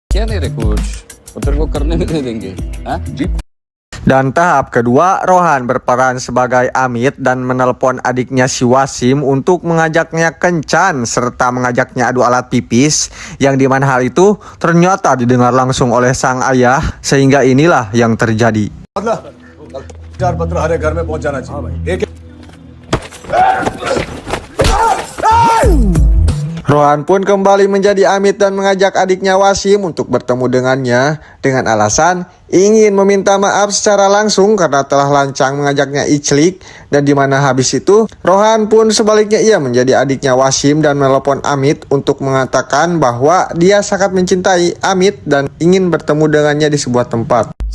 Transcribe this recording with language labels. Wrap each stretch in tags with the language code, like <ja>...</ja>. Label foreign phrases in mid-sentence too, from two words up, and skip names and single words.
<id>Dan tahap kedua, Rohan berperan sebagai Amit dan menelpon adiknya si Wasim untuk mengajaknya kencan serta mengajaknya adu alat pipis, yang dimana hal itu ternyata didengar langsung oleh sang ayah, sehingga inilah yang terjadi.</id> <hi>पत्र हरे घर में पहुंच जाना चाहिए.</hi> <id>Rohan pun kembali menjadi Amit dan mengajak adiknya Wasim untuk bertemu dengannya dengan alasan ingin meminta maaf secara langsung karena telah lancang mengajaknya iclik. Dan dimana habis itu Rohan pun sebaliknya ia menjadi adiknya Wasim dan menelepon Amit untuk mengatakan bahwa dia sangat mencintai Amit dan ingin bertemu dengannya di sebuah tempat.</id>